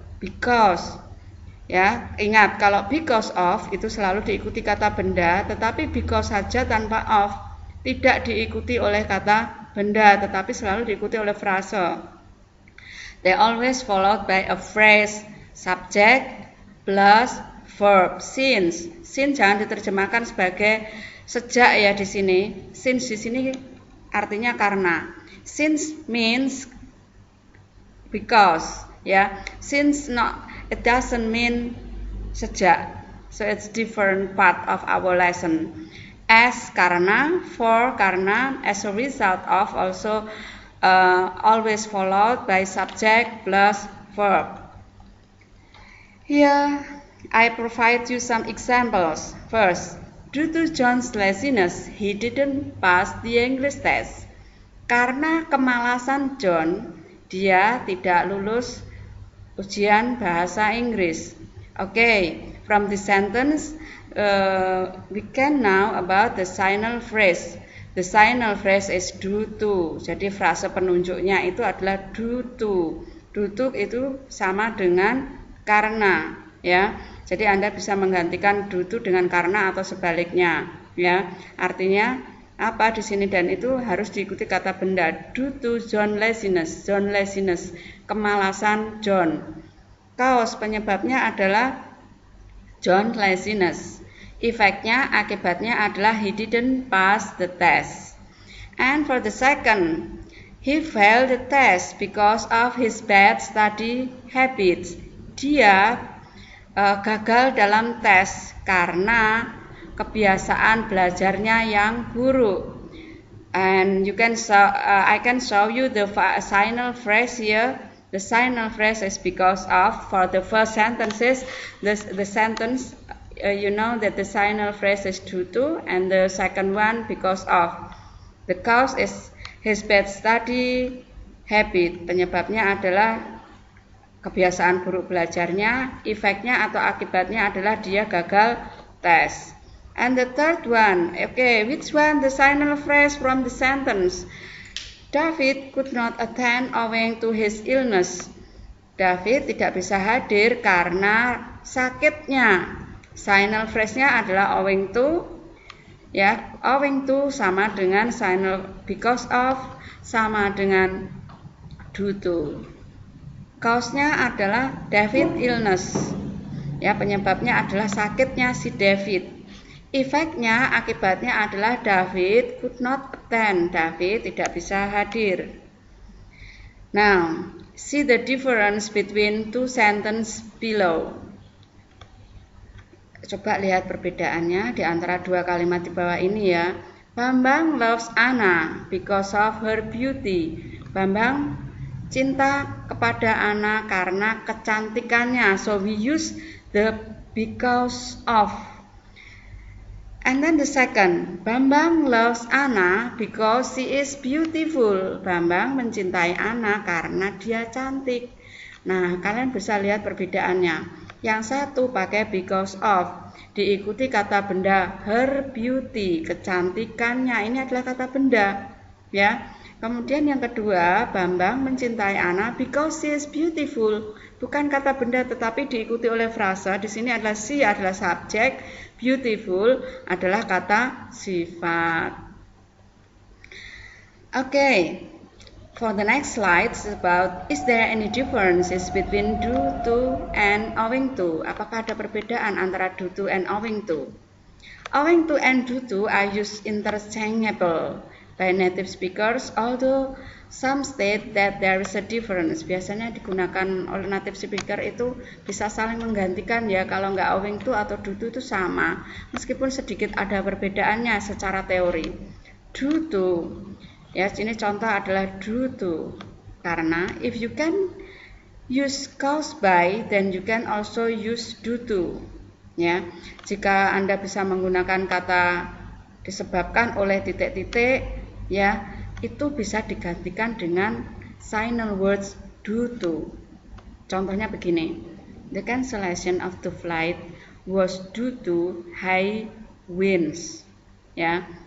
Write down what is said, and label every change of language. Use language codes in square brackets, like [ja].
[id] Because, ya, ingat kalau because of itu selalu diikuti kata benda, tetapi because saja tanpa of tidak diikuti oleh kata benda, tetapi selalu diikuti oleh frase. [en] They always followed by a phrase, subject plus verb. [id] Since jangan diterjemahkan sebagai sejak ya di sini. Since di sini artinya karena. [en] Since means because, [id] ya. [en] Since it doesn't mean sejak. So it's different part of our lesson. As karena, for karena, as a result of also always followed by subject plus verb. Here I provide you some examples. First, due to John's laziness, he didn't pass the English test. [id] Karena kemalasan John, dia tidak lulus ujian bahasa Inggris. [en] Okay, from this sentence, we can know about the signal phrase. The signal phrase is due to. [id] Jadi frase penunjuknya itu adalah due to. Due to itu sama dengan karena, ya. Jadi Anda bisa menggantikan due to dengan karena atau sebaliknya, ya. Artinya apa di sini dan itu harus diikuti kata benda. [en] Due to John laziness, [id] kemalasan John. Cause penyebabnya adalah John laziness. Efeknya, akibatnya adalah [en] he didn't pass the test. And for the second, he failed the test because of his bad study habits. [id] Dia gagal dalam tes karena kebiasaan belajarnya yang buruk. [en] And I can show you the signal phrase here. The signal phrase is because of. For the first sentences, the sentence you know that the signal phrase is due to, and the second one because of. The cause is his bad study habit. [id] Penyebabnya adalah kebiasaan buruk belajarnya. Efeknya atau akibatnya adalah dia gagal tes. [en] And the third one, okay, which one the signal phrase from the sentence? David could not attend owing to his illness. [id] David tidak bisa hadir karena sakitnya. Signal phrase-nya adalah owing to, ya, owing to sama dengan signal because of sama dengan due to. Cause-nya adalah David illness, ya, penyebabnya adalah sakitnya si David. Efeknya, akibatnya adalah [en] David could not attend, [id] David tidak bisa hadir. [en] Now, see the difference between two sentences below. [id] Coba lihat perbedaannya di antara dua kalimat di bawah ini, ya. [en] Bambang loves Anna because of her beauty. [id] Bambang cinta kepada Anna karena kecantikannya. [en] So we use the because of. And then the second, Bambang loves Anna because she is beautiful. [id] Bambang mencintai Anna karena dia cantik. Nah, kalian bisa lihat perbedaannya. Yang satu pakai because of, diikuti kata benda her beauty, kecantikannya. Ini adalah kata benda, ya. Kemudian yang kedua, Bambang mencintai Anna [en] because she is beautiful. [id] Bukan kata benda tetapi diikuti oleh frasa. Di sini adalah she adalah subjek, beautiful adalah kata sifat. [en] Okay. For the next slide is about, is there any differences between due to and owing to? [id] Apakah ada perbedaan antara [en] due to and owing to? Owing to and due to are used interchangeable by native speakers, although some state that there is a difference. [id] Biasanya digunakan oleh native speaker itu bisa saling menggantikan, ya. Kalau nggak owing to atau due to itu sama, meskipun sedikit ada perbedaannya secara teori. [en] Due to, ya, [id] sini contoh adalah [en] due to, karena if you can use caused by, then you can also use due to, ya. [id] Jika Anda bisa menggunakan kata disebabkan oleh titik-titik, ya, itu bisa digantikan dengan signal words due to. Contohnya begini, [en] the cancellation of the flight was due to high winds, ya.